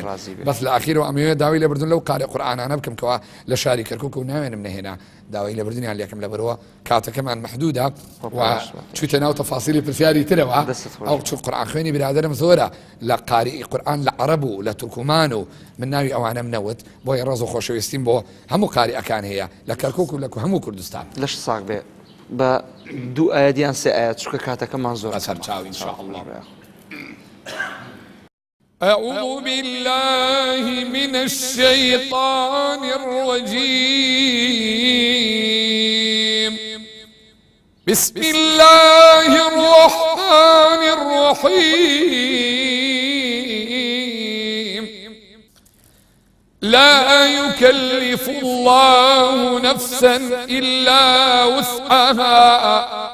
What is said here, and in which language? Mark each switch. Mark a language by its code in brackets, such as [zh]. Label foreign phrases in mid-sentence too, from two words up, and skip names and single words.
[ckb] بەس لە ئاخیرەوە ئەمەوێ داوای لێبردن لەو قاری قورئانانە بکەم کەوا لە شاری کەرکووک و ناوێنم نەهێنا داوای لێبردنیان لێکم لەبەرەوە کاتەکەمان محدودە و چوتە ناو تەفاسیلی پرسیاری ترەوە ئەو چوو قورئان خوێنی برادرم زۆرە لە قاری قورئان لە عەرەب و لە تورکمان و من ناوی ئەوانەم نەوت بۆی ڕێز و خۆشەویستیم بۆ هەموو قاریئەکان هەیە لە کەرکووک و لە هەموو کوردستان. لەش ساق بێ بە دوو ئاەتیان سێ ئاەت چکە کاتەکەمان زۆر [ar] سەرچاوی إن شاء الله. أعوذ بالله من الشيطان الرجيم بسم الله الرحمن الرحيم لا يكلف الله نفسا إلا وسعها